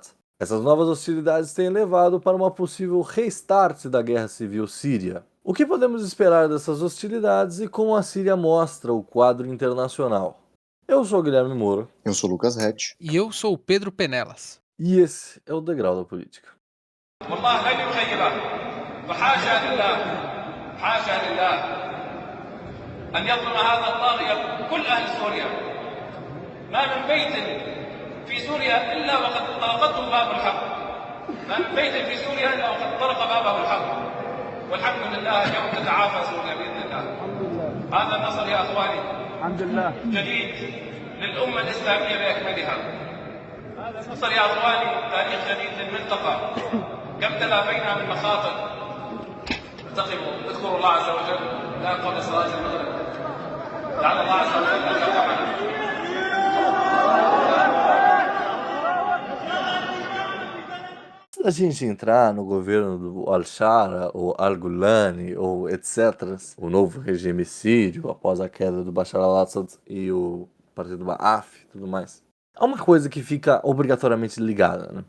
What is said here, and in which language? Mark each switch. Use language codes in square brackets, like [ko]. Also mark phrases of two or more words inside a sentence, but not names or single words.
[pt] Essas novas hostilidades têm levado para uma possível restart da guerra civil síria. O que podemos esperar dessas hostilidades e como a Síria mostra o quadro internacional? Eu sou o Guilherme Moura. Eu sou o Lucas Rett. E eu sou o Pedro Penelas. E esse é o Degrau da Política. [ar] والله لن يخيبه فحاشا لله حاشا لله أن يظلم هذا الطاغية كل أهل سوريا ما من بيت في سوريا إلا وقد طرقته باب الحق ما من بيت في سوريا إلا وقد طرق بابه الحق والحمد لله اليوم تتعافى سوريا بإذن الله هذا النصر يا أخواني الحمد لله جديد للأمة الإسلامية بأكملها هذا النصر يا أخواني تاريخ جديد للمنطقة كم تلافينا من مخاطر انتقموا اذكروا الله عز وجل لا قبل صلاة المغرب لعل الله عز وجل أن يرحمنا [pt] Antes da gente entrar no governo do al-Shara, ou al-Gulani, ou etc., o novo regime sírio após a queda do Bashar al-Assad e o partido Ba'ath e tudo mais, há uma coisa que fica obrigatoriamente ligada, né?